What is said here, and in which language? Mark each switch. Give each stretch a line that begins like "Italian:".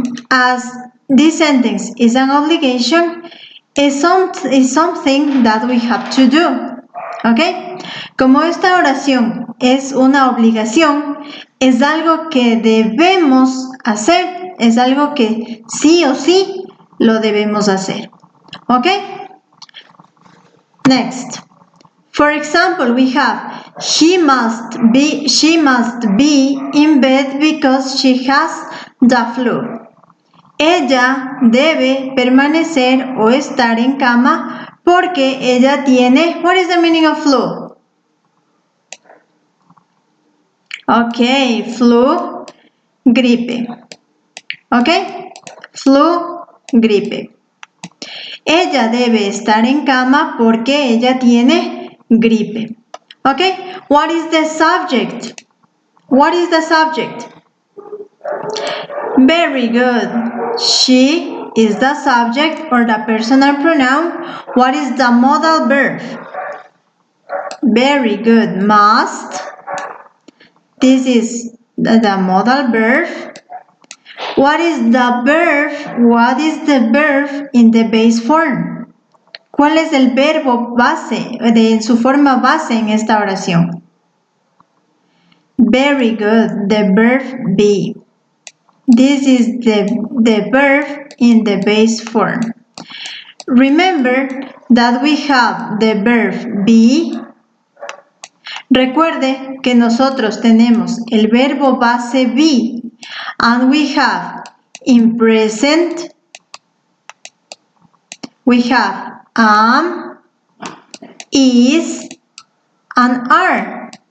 English: As this sentence is an obligation, is something that we have to do. ¿Ok?
Spanish: Como esta oración es una obligación, es algo que debemos hacer, es algo que sí o sí lo debemos hacer.
English: ¿Ok? Next. For example, we have she must be in bed because she has the flu.
Spanish: Ella debe permanecer o estar en cama porque ella tiene,
English: what is the meaning of flu? Okay, flu, gripe. Okay, flu, gripe.
Spanish: Ella debe estar en cama porque ella tiene gripe.
English: Okay, what is the subject? What is the subject? Very good. She is the subject or the personal pronoun. What is the modal verb? Very good. Must. This is the modal verb. What is the verb? What is the verb in the base form?
Spanish: ¿Cuál es el verbo base, en su forma base en esta oración?
English: Very good. The verb be. This is the verb in the base form. Remember that we have the verb be.
Spanish: Recuerde que nosotros tenemos el verbo base
English: be and we have in present, we have am, is, and are.